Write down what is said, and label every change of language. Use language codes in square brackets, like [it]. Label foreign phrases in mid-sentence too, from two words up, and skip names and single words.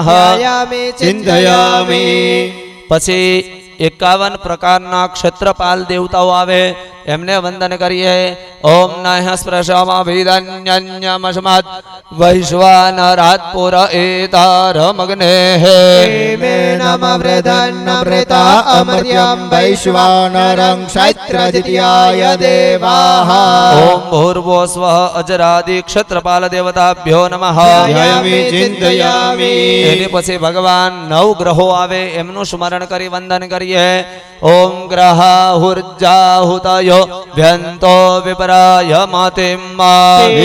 [sa] ધ્યાયામિ ચિંતયામિ. [gu] પછી 51 પ્રકારના ક્ષેત્રપાલ દેવતાઓ આવે, એમને વંદન કરીએ. [sa] ओम नः स्पृशमभिदन्यन्यमस्माद वैश्वानरात्पुर एतारमग्नेः. मे नम वृधन्नमृता अमर्त्यं वैश्वानरं क्षैत्रदित्याय देवाः. ओम भूर्भुवस्वः अजरादि क्षेत्रपाल देवताभ्यो नमः. ध्यायामि चिंतयामि. [gu] એની પછી ભગવાન 9 ગ્રહો આવે, એમનું સ્મરણ કરી વંદન કરીએ. [sa] ओम ग्रहाहुर्जाहुतयो व्यंतो विपराय मतिम्मा.